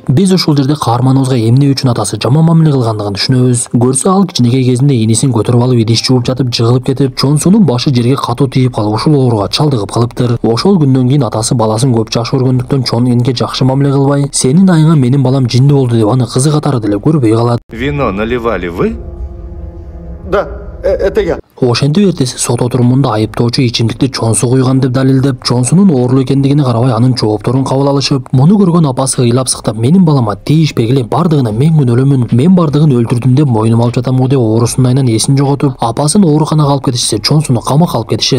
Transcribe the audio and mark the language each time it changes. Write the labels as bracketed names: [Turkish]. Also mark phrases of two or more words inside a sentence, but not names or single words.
[Kyrgyz] Биз ушул жерде каарманыбызга эмне үчүн атасы жаман мамиле кылгандыгын түшүнөбүз. Көрсө ал кичинекей кезинде энисин көтөрүп алып идиш жууп жатып жыгылып кетип, Чонсунун башы жерге катуу тийип калып, ушул ооруга чалдыгып калыптыр. Ошол күндөн кийин атасы баласын көп жакшы көргөндүктөн Чон Инге жакшы мамиле кылбай, сенин айыңа менин балам жинди болду деп аны кызы катары деле көрбөй калат. [Russian] Вино наливали вы? Да, это я. [Kyrgyz] Ошентип эртеси сот отурумунда айыптоочу ичимдикти Чонсу куйган деп далилдеп, Чонсунун оорулуу экендигине карабай анын жоопторун кабыл алышып, муну көргөн апасы ыйлап сыктап, менин балама тийишпегиле, бардыгына мен күнөөлүүмүн, мен бардыгын өлтүрдүм деп мойнума алып жатамгы деп оорусунун айынан эсин жоготуп, апасын ооруканага алып кетишсе, Чонсуну камакка алып кетишет.